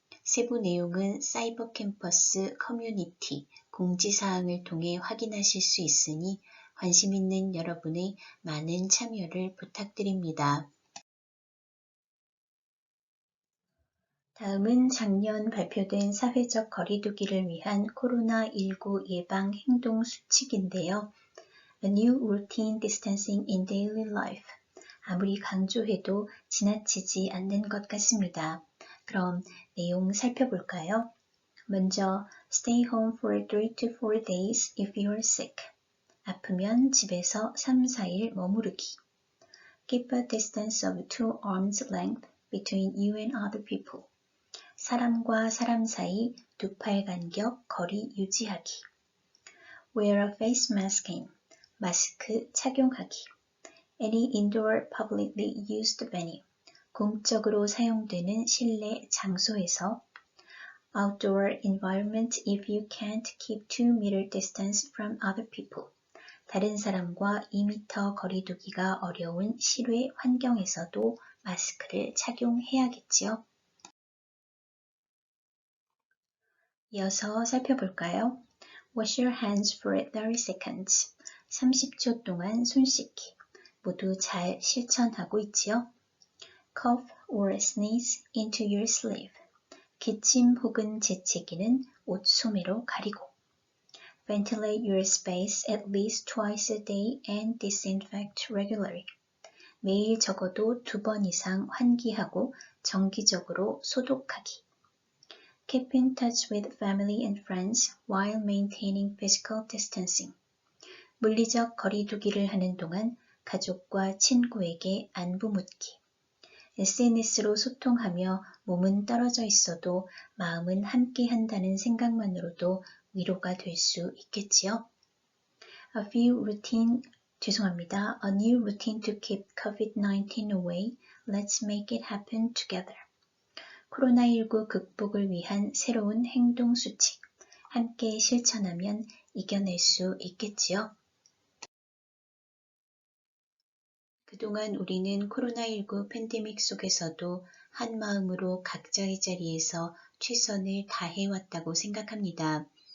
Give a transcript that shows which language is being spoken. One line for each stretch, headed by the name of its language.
Korean: 세부 내용은 사이버 캠퍼스 커뮤니티 공지사항을 통해 확인하실 수 있으니 관심 있는 여러분의 많은 참여를 부탁드립니다. 다음은 작년 발표된 사회적 거리두기를 위한 코로나19 예방 행동 수칙인데요.
English: A new routine distancing in daily life.
Korean: 아무리 강조해도 지나치지 않는 것 같습니다. 그럼 내용 살펴볼까요? 먼저
English: stay home for 3 to 4 days if you're sick.
Korean: 아프면 집에서 3, 4일 머무르기.
English: Keep a distance of 2 arms length between you and other people.
Korean: 사람과 사람 사이 두 팔 간격 거리 유지하기.
English: Wear a face masking.
Korean: 마스크 착용하기.
English: Any indoor publicly used venue.
Korean: 공적으로 사용되는 실내 장소에서
English: Outdoor environment if you can't keep 2-meter distance from other people.
Korean: 다른 사람과 2m 거리 두기가 어려운 실외 환경에서도 마스크를 착용해야겠지요. 이어서 살펴볼까요?
English: Wash your hands for 30 seconds.
Korean: 30초 동안 손 씻기. 모두 잘 실천하고 있지요?
English: Cough or sneeze into your sleeve.
Korean: 기침 혹은 재채기는 옷 소매로 가리고.
English: Ventilate your space at least twice a day and disinfect regularly.
Korean: 매일 적어도 2번 이상 환기하고 정기적으로 소독하기.
English: Keep in touch with family and friends while maintaining physical distancing.
Korean: 물리적 거리두기를 하는 동안 가족과 친구에게 안부 묻기. SNS로 소통하며 몸은 떨어져 있어도 마음은 함께 한다는 생각만으로도 위로가 될 수 있겠지요.
English: A new routine to keep COVID-19 away. Let's make it happen together.
Korean: 코로나19 극복을 위한 새로운 행동 수칙. 함께 실천하면 이겨낼 수 있겠지요. 그동안 우리는 코로나19 팬데믹 속에서도 한 마음으로 각자의 자리에서 최선을 다해왔다고 생각합니다.